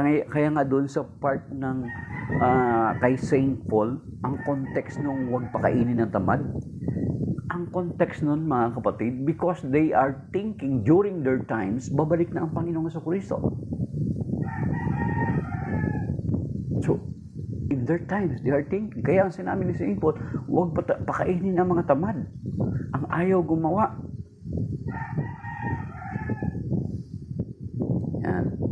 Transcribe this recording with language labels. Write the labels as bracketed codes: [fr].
[tl] Kaya nga doon sa part ng kay Saint Paul, ang context nung huwag pakainin ng tamad, ang context nun mga kapatid, [en] because they are thinking during their times, [tl] babalik na ang Panginoong Jesucristo. [en] So, in their times, they are thinking. [tl] Kaya ang sinabi ni Saint Paul, huwag pakainin ang mga tamad. Ang ayaw gumawa. Yan.